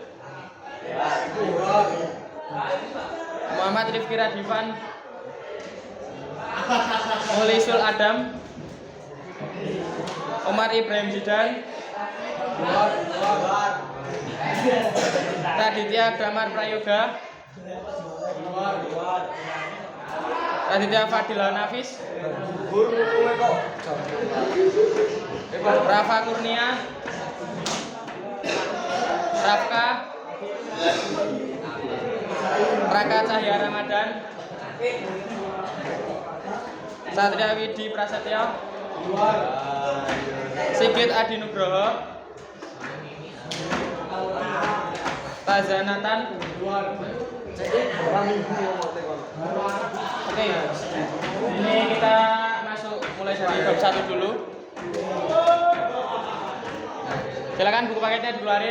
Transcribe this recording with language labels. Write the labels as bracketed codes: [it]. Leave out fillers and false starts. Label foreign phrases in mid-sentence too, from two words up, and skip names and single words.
[id] Muhammad Rifki Radifan, Mulisul Adam, Omar Ibrahim Zidan, Raditya Damar Prayoga, Raditya Fadila Nafis, Rafa Kurnia, Rafka, Raka Cahya Ramadan, Satria Widi Prasetyo, Sigit Adi Nugroho, Tazanatan. Oke, ini kita masuk mulai dari bab 1 dulu. Silakan buku paketnya dikeluarin.